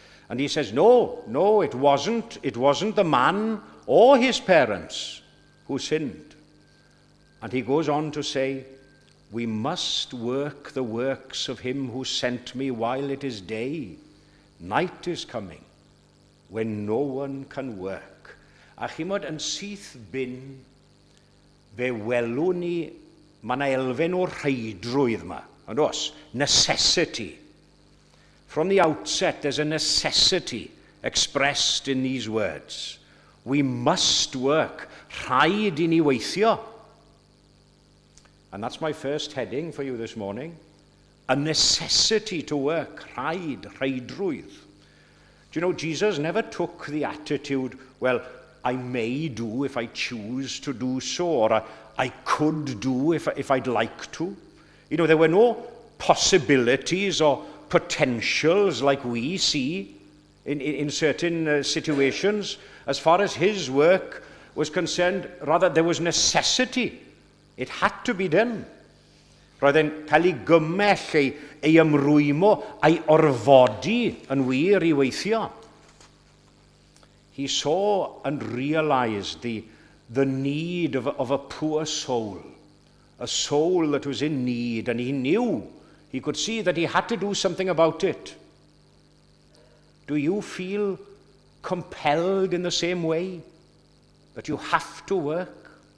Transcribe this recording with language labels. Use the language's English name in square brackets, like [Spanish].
[English] And he says, no, it wasn't the man or his parents who sinned. And he goes on to say, we must work the works of him who sent me while it is day. Night is coming when no one can work. [Welsh] A chimod yn syth bin, fe welwn ni, mae yna elfen o rheidrwydd yma, ond os, necessity. [English] From the outset, there's a necessity expressed in these words. We must work. [Welsh] Rhaid i ni weithio. [English] And that's my first heading for you this morning. A necessity to work. Rhaidrwydd. Do you know, Jesus never took the attitude, well, I may do if I choose to do so, or I could do if I'd like to. You know, there were no possibilities or potentials like we see in certain situations. As far as his work was concerned, rather, there was necessity. It had to be done. [Welsh] Roedd e'n cael ei gymell, ei ymrwymo, ei orfodi yn wir i weithio. [English] He saw and realized the need of a poor soul, a soul that was in need, and he knew, he could see that he had to do something about it. Do you feel compelled in the same way that you have to work?